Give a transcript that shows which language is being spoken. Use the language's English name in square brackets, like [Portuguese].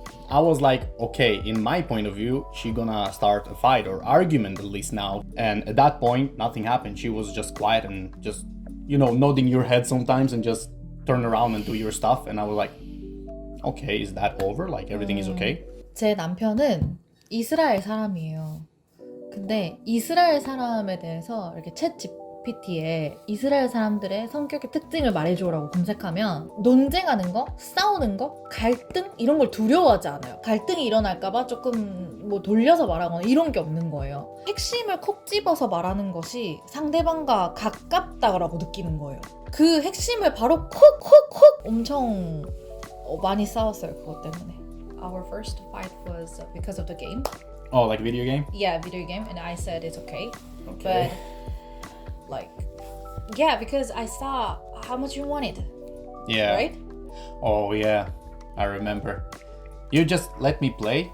[English] I was like, okay, in my point of view, she gonna start a fight or argument at least now. And at that point, nothing happened. She was just quiet and just, nodding your head sometimes and just turn around and do your stuff. And I was like, okay, is that over? Like everything is okay? [Korean] 제 남편은 이스라엘 사람이에요. 근데 이스라엘 사람에 대해서 이렇게 챗 GPT에 이스라엘 사람들의 성격의 특징을 말해줘라고 검색하면 논쟁하는 거, 싸우는 거, 갈등 이런 걸 두려워하지 않아요. 갈등이 일어날까봐 조금 뭐 돌려서 말하거나 이런 게 없는 거예요. 핵심을 콕 집어서 말하는 것이 상대방과 가깝다고 느끼는 거예요. 그 핵심을 바로 콕콕콕 엄청 많이 싸웠어요, 그것 때문에. [English] Our first fight was because of the game. Oh, like video game? Yeah, video game, and I said it's okay. Okay. But yeah, because I saw how much you wanted. Yeah. Right? Oh yeah, I remember. You just let me play.